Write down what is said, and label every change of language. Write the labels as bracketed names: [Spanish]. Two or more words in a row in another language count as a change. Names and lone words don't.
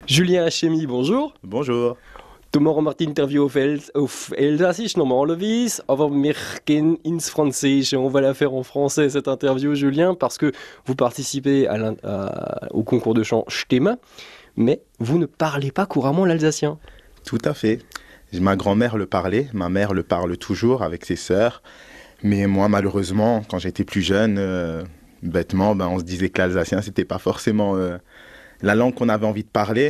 [French] Julien Hachemi, bonjour. Bonjour. [German] Du morgen macht die Interview auf Elsassisch normalerweise, aber wir gehen ins Französische. [French] On va la faire en français cette interview, Julien, parce que vous participez au concours de chant Stimme, mais vous ne parlez pas couramment l'alsacien. Tout à fait. Ma grand-mère le parlait, ma mère le parle toujours avec ses sœurs. Mais moi, malheureusement, quand j'étais plus jeune, bêtement, on se disait que l'alsacien, c'était pas forcément la langue qu'on avait envie de parler.